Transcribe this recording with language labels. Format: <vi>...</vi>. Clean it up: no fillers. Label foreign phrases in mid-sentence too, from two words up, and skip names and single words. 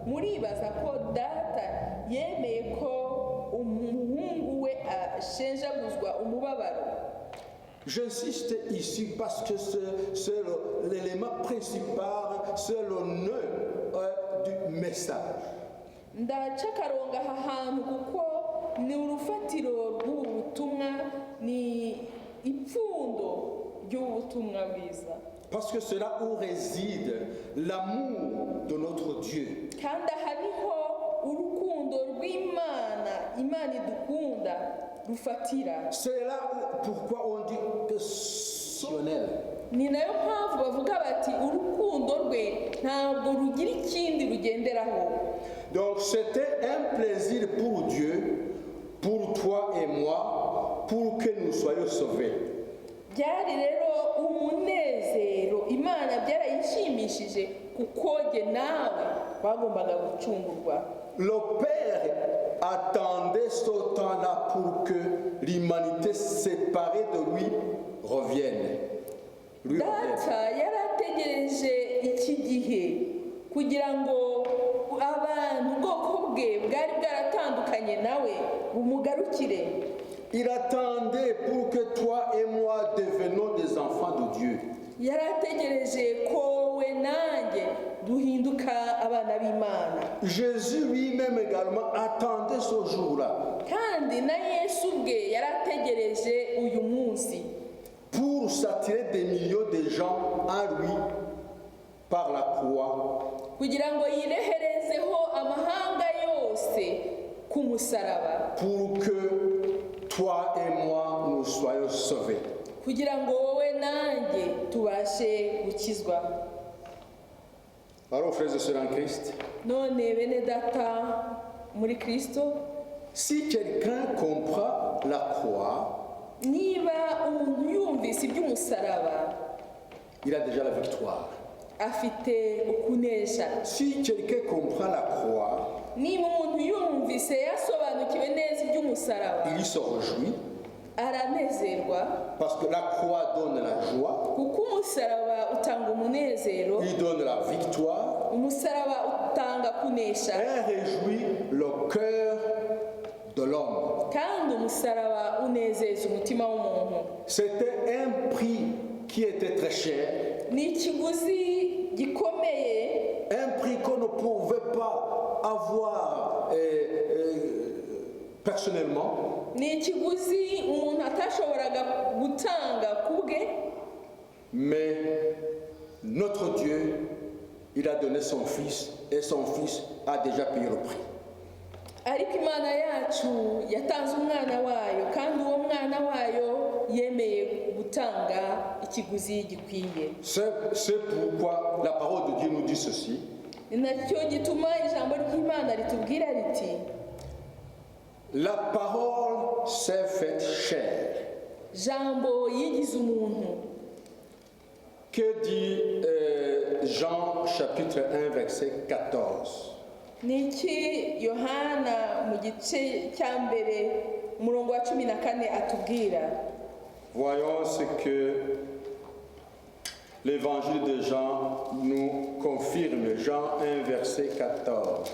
<rw>Muribaza ko data yemeye ko umuhungu we ashenjaguzwa umubabaro.</rw> <fr>J'insiste ici parce que c'est l'élément principal, c'est le nœud du message.</fr> <rw>Ndacakaronga aha hantu kuko ni urufatiro rw'ubu butumwa, ni ipfundo ry'ubutumwa bwiza.</rw> <fr>Parce que c'est là où réside l'amour de notre Dieu.</fr> <rw>Kandi aha niho urukundo rw'Imana, Imana idukunda, rufatira.</rw> <fr>C'est là pourquoi on dit que souverain.</fr> <rw>Ni nayo mpamvu bavuga bati urukundo rwe ntabwo rugira ikindi rugenderaho.</rw> <fr>Donc c'était un plaisir pour Dieu, pour toi et moi, pour que nous soyons sauvés.</fr> <rw>byari rero umunezero imana byarayishimishije kuko jye nawe bagombaga gucungurwa.</rw> <fr>Le Père attendait ce temps-là pour que l'humanité séparée de lui revienne.</fr> <rw>Data yarategereje iki gihe kugira ngo abantu ubwoko bwe bwari bwaratandukanye nawe bumugarukire.</rw> <fr>Il attendait pour que toi et moi devenions des enfants de Dieu.</fr> <rw>Yarategereje ko we nanjye duhinduka abana b'Imana.</rw> <fr>Jésus lui-même également attendait ce jour-là</fr> <rw>Kandi na Yesu bwe yarategereje uyu munsi</rw> <fr>pour s'attirer des millions de gens à lui par la croix.</fr> <rw>kugira ngo yireherezeho amahanga yose ku musaraba,</rw> <fr>Pour que toi et moi nous soyons sauvés.</fr> <rw>kugira ngo wowe nanjye tubashe gukizwa.</rw> <fr>Alors frères et sœurs en Christ,</fr> <rw>None bene data muri Kristo,</rw> <fr>si quelqu'un comprend la croix,</fr> <rw>niba umuntu yumvise iby'umusaraba</rw> <fr>il a déjà la victoire.</fr> <rw>afite ukunesha.</rw> <fr>Si quelqu'un comprend la croix,</fr> <rw>Niba umuntu yumvise yasobanukiwe neza iby'umusaraba</rw> <fr>il se réjouit</fr> <rw>aranezerwa,</rw> <fr>parce que la croix donne la joie,</fr> <rw>kuko umusaraba utanga umunezero,</rw> <fr>il donne la victoire,</fr> <rw>umusaraba utanga kunesha,</rw> <fr>et réjouit le cœur de l'homme.</fr> <rw>kandi umusaraba unezeza umutima w'umuntu.</rw> <fr>C'était un prix qui était très cher,</fr> <rw>Ni ikiguzi gikomeye,</rw> <fr>un prix qu'on ne pouvait pas avoir personnellement,</fr> <rw>ni ikiguzi umuntu atashoboraga gutanga ku bwe,</rw> <fr>mais notre Dieu, il a donné son Fils et son Fils a déjà payé le prix.</fr> <rw>ariko Imana yacu yatanze umwana wayo, kandi uwo mwana wayo yemeye gutanga ikiguzi gikwiye.</rw> <fr>C'est pourquoi la parole de Dieu nous dit ceci.</fr> <rw>Ni nacyo gituma ijambo ry'Imana ritubwira riti,</rw> <fr>La parole s'est faite chair.</fr> <rw>jambo yigize umuntu.</rw> <fr>Que dit Jean chapitre 1 verset 14?</fr> <rw>Ni iki Yohana mu gice cya mbere umurongo wa 14 atubwira?</rw> <fr>Voyons ce que l'évangile de Jean nous confirme. Jean 1 verset 14.</fr>